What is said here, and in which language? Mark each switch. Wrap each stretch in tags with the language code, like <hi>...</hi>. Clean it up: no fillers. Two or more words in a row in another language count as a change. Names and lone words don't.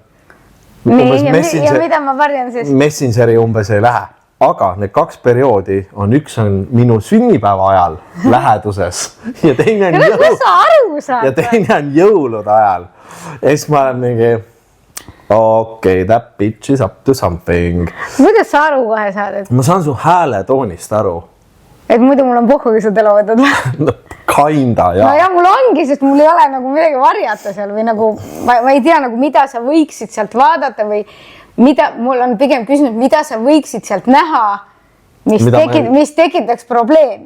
<et>Ja mida ma varjan siis? Messengeri umbes ei lähe. Aga need 2 perioodi on, üks on minu sünnipäeva ajal läheduses ja teine on jõulude ajal. Ja siis ma olen mingi, okei,</et> <en>that bitch is up to something.</en> <et>Kuidas sa aru kohe saad? Ma saan su hääletoonist aru. Et muidu mul on pohkugi sa telo võtad. No, kinda, jah. No ja mul ongi, sest mul ei ole nagu midagi varjata seal või nagu, ma ei tea nagu, mida sa võiksid sealt vaadata või mida, mul on pigem küsinud, mida sa võiksid sealt näha, mis tekitaks probleemi.</et>